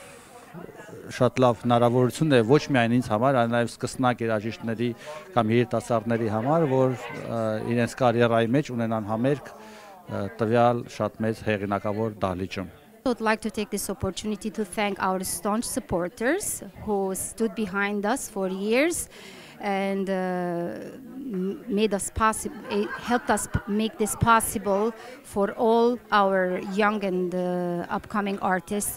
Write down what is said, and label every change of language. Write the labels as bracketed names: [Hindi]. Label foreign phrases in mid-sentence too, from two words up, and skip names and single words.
[Armenian] շատ լավ հնարավորություն է ոչ միայն ինձ համար, այլ նաև սկսնակ երաժիշտների կամ երիտասարդների համար, որ իրենց կարիերայի մեջ ունենան համերգ տվյալ շատ մեծ հեղինակավոր դահլիճում. [English] I would like to take this opportunity to thank our staunch supporters who stood behind us for years and helped us make this possible for all our young and upcoming artists.